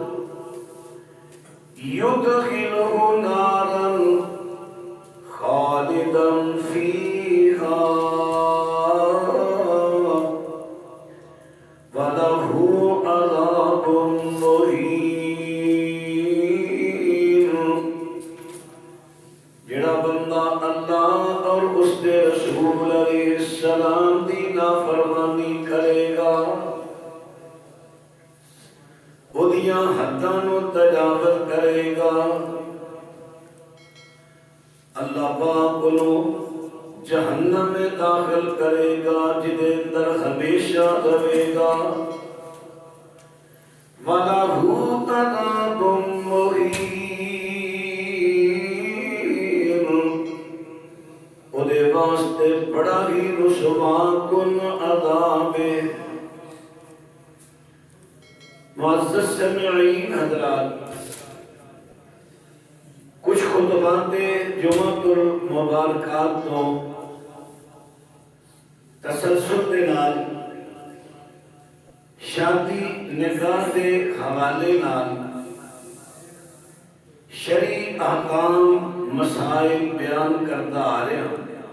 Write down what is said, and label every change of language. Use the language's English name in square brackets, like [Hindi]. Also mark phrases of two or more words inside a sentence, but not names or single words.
[Arabic] يدخله نارا خالدا فيها وله عذاب مهين۔ [Punjabi] جڑا بندہ اللہ اور اس کے رسول [Arabic] علیہ السلام [Punjabi] دی نافرمانی کرے گا، اودیاں حداں نو تجاوز کرے گا، اللہ پاک کو جہنم میں داخل کرے گا جدے اندر ہمیشہ رہے گا۔ [Arabic] وَلَهُ عَذَابٌ مُّهِينٌ، [Punjabi] اودے واسطے بڑا ہی رسوا کن عذاب ہے۔ [Urdu] معزز سامعین حضرات، کچھ خطبات [Arabic] جمعۃ المبارکات [Urdu] تو تسلسل کے نال شادی نکاح کے حوالے نال شرعی احکام مسائل بیان کرتا آ رہا ہوں۔